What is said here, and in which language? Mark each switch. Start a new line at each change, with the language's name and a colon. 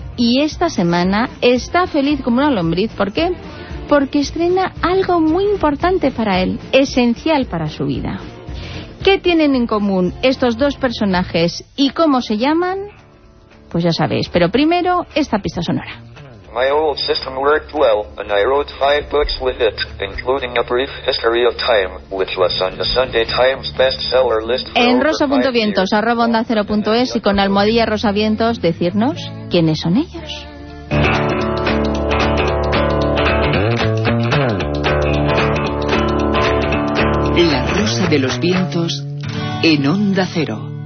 Spanish: Y esta semana está feliz como una lombriz. ¿Por qué? Porque estrena algo muy importante para él, esencial para su vida. ¿Qué tienen en común estos dos personajes y cómo se llaman? Pues ya sabéis, pero primero esta pista sonora.
English: My old system worked well, and I wrote 5 books with it, including A Brief History of Time, which was on the Sunday Times bestseller list.
Spanish: En rosa.vientos, @onda0.es, y con almohadilla rosavientos, decirnos quiénes son ellos. La Rosa de los Vientos en Onda Cero.